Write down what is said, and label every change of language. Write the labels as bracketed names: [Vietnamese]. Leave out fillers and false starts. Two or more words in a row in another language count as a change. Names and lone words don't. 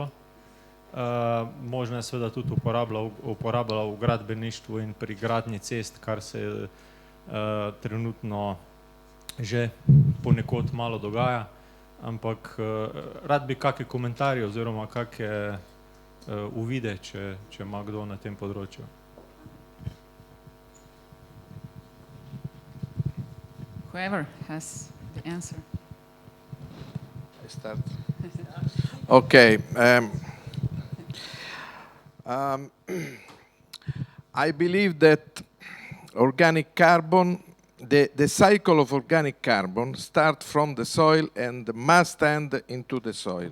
[Slovenian] Možno je seveda tudi uporabljala v gradbeništvu in pri gradnji cest, kar se trenutno že ponekod malo dogaja, ampak rad bi kakšne komentarje oziroma kakšne uvide, če ima kdo na tem področju. [English] Whoever has the answer. I start. Okay. I believe that organic carbon, the cycle of organic carbon starts from the soil and must end into the soil.